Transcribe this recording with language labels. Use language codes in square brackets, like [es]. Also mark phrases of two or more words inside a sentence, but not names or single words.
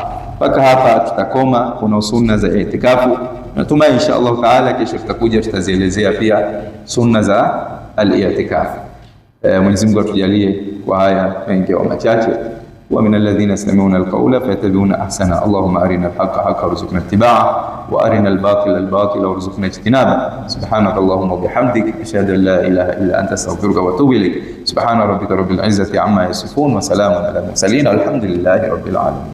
[sw] Mpaka hapa tutakoma. Kuna sunna za itikafu, natumai [ar] إن شاء الله تعالى [sw] kesho tutakuja tutazielezea pia sunna za al-i'tikaf. Mwenyezi Mungu atujalie kwa haya mengi au machache. [ar] ومن الذين يستمعون القول فيتبعون أحسن. اللهم أرنا الحق حقا وارزقنا اتباعه وأرنا الباطل باطلا وارزقنا اجتنابه. سبحانك اللهم وبحمدك أشهد أن لا إله إلا أنت أستغفرك وأتوب إليك. سبحان ربك رب العزة عما يصفون وسلام على المرسلين والحمد لله رب العالمين.